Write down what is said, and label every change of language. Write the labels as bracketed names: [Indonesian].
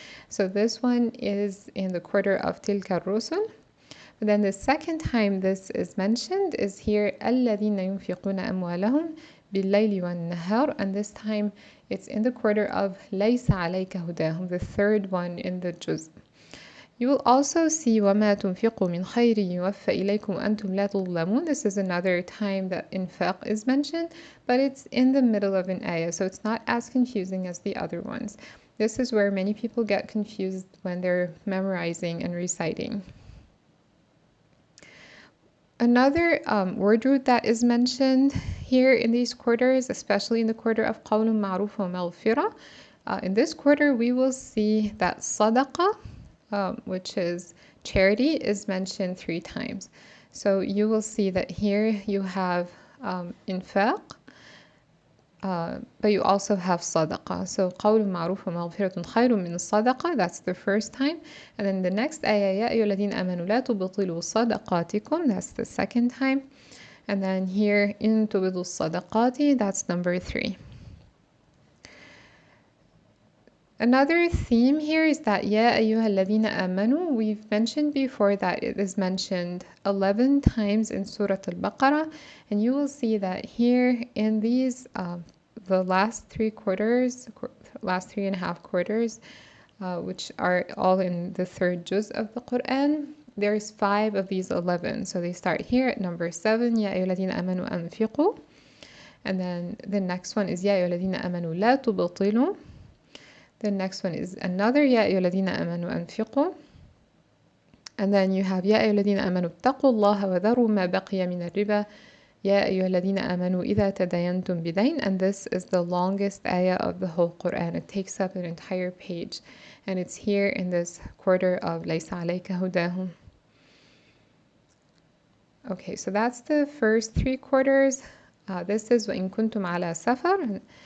[English] So this one is in the quarter of [Arabic] تِلْكَ الرُّسُلِ. [English] But then the second time this is mentioned is here [Arabic] الَّذِينَ يُنْفِقُونَ أَمْوَالَهُم بِاللَّيْلِ وَالنَّهَارِ, [English] and this time it's in the quarter of [Arabic] لَيْسَ عَلَيْكَ هُدَاهُم, [English] the third one in the juz. You will also see [Arabic] وَمَا تُنْفِقُوا مِنْ خَيْرٍ يُوَفَّ إِلَيْكُمْ وَأَنْتُمْ لَا تُظْلَمُونَ. [English] This is another time that infaq is mentioned, but it's in the middle of an ayah, so it's not as confusing as the other ones. This is where many people get confused when they're memorizing and reciting. Another word root that is mentioned here in these quarters, especially in the quarter of [Arabic] قول معروف ومغفرة, [English] in this quarter we will see that صدقة, which is charity, is mentioned 3 times. So you will see that here you have infaq, but you also have صدقة. So [Arabic] قول معروف ومغفرة خير من الصدقة, [English] that's the first time. And then the next [Arabic] آية يا أيها الذين آمنوا لا تبطلوا صدقاتكم, [English] that's the second time. And then here [Arabic] إن تبدوا الصدقات, [English] that's number 3. Another theme here is that [Arabic] يا أيها الذين آمنوا, [English] we've mentioned before that it is mentioned 11 times in Surah Al-Baqarah, and you will see that here in these the last 3.5 quarters, which are all in the third juz of the Quran, there's 5 of these 11. So they start here at number 7, [Arabic] يا أيها الذين آمنوا أنفقوا, [English] and then the next one is [Arabic] يا أيها الذين آمنوا لا تبطلوا. [English] The next one is another [Arabic] يا أيها الذين آمنوا أنفقوا. [English] And then you have [Arabic] يا أيها الذين آمنوا اتقوا الله وذروا ما بقي من الربا يا أيها الذين آمنوا إذا تداينتم بدين. [English] And this is the longest ayah of the whole Quran. It takes up an entire page. And it's here in this quarter of [Arabic] ليس عليك هداهم. [English] Okay, so that's the first 3 quarters. This is [Arabic] وإن كنتم على سفر.